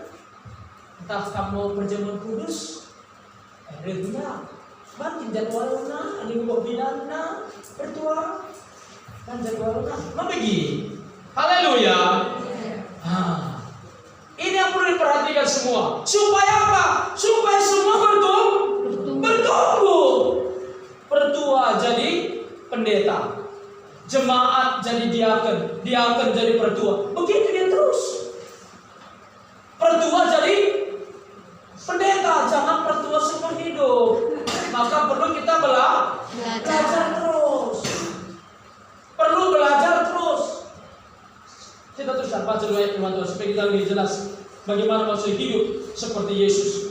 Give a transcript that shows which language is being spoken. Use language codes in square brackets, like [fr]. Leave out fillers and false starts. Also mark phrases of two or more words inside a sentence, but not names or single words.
[id] Entah kamu perjamuan kudus, redunya, banting jadwalnya, ada yang bidana, bertua, dan jadwalnya. Apa begini? Haleluya. Ini yang perlu diperhatikan semua. Supaya apa? Supaya semua bertumbuh. Pertua jadi pendeta, jemaat jadi diaken, diaken jadi pertua. Begitu dia terus. Pertua jadi pendeta, jangan pertua seumur hidup. Maka perlu kita belajar terus. Perlu belajar terus. Kita teruskan baca dulu ayat firman Tuhan supaya kita lebih jelas bagaimana maksud hidup seperti Yesus.